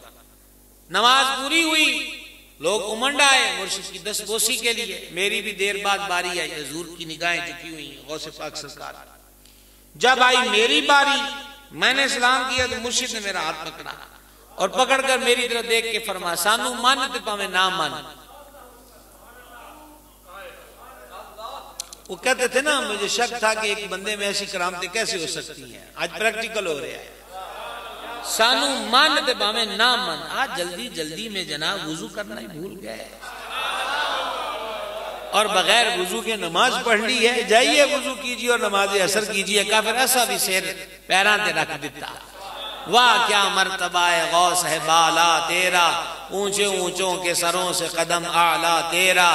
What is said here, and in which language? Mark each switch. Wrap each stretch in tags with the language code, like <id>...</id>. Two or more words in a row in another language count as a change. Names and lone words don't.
<ur>نماز پوری ہوئی, لوگ امنڈ آئے مرشد کی دست بوسی کے لیے. میری بھی دیر بعد باری آئی, حضور کی نگاہیں جھکی ہوئی, غوث پاک سرکار جب آئی میری باری میں نے سلام کیا تو مرشد نے میرا ہاتھ پکڑا اور پکڑ کر میری طرف دیکھ کے فرمایا</ur> <pa>سانو من تے پاویں نہ من.</pa> <ur>وہ کہتے تھے نا مجھے شک تھا کہ ایک بندے میں ایسی کرامتیں کیسے ہو سکتی ہیں. آج پریکٹیکل ہو رہا ہے.</ur> <pa>سانو من تے پاویں نہ من.</pa> <ur>آج جلدی جلدی میں جناب وضو کرنا ہی بھول گئے اور بغیر وضو کے نماز پڑھ لی ہے. جائیے وضو کیجیے اور نماز عصر کیجیے. کافر ایسا بھی سیر پیران تے رکھ دیتا. واہ کیا مرتبہ غوث ہے بالا تیرا, اونچے اونچوں کے سروں سے قدم اعلیٰ تیرا.</ur>